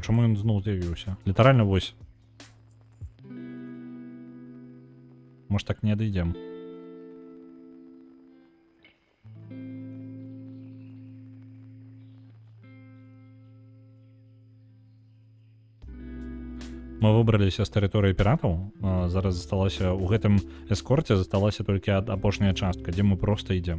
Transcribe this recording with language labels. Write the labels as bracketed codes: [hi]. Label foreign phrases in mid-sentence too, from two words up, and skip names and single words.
[uk] Чому він знову з'явився? Літерально вось. Може так не дойдем. [be] Мы выбраліся з тэрыторыі піратаў. Зараз засталася у гэтым эскорце засталася толькі апошняя частка, дзе мы просто ідзем.